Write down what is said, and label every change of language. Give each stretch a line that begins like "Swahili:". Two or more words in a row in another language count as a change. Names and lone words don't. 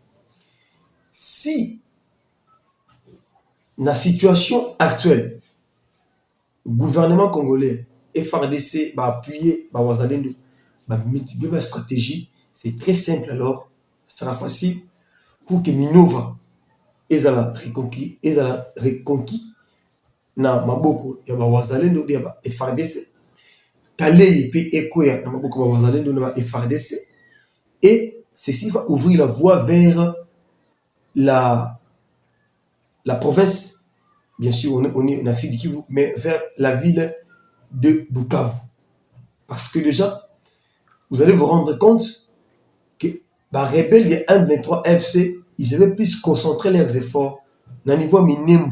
French: Si la situation actuelle, le gouvernement congolais, FARDC, va appuyer, va multiplier la stratégie, c'est très simple alors, ça sera facile pour que Minova, ils aient reconquis,
Lingala: na maboko ya bawazalendo ya ba FARDC,
French: Calais et Ekoya
Lingala: na maboko ya bawazalendo na FARDC,
French: et ceci va ouvrir la voie vers la province, bien sûr, on est dans Sud Kivu, mais vers la ville de Bukavu. Parce que déjà, vous allez vous rendre compte que les rebelles de M23 FC, ils avaient plus concentré leurs efforts dans le niveau Minimbu.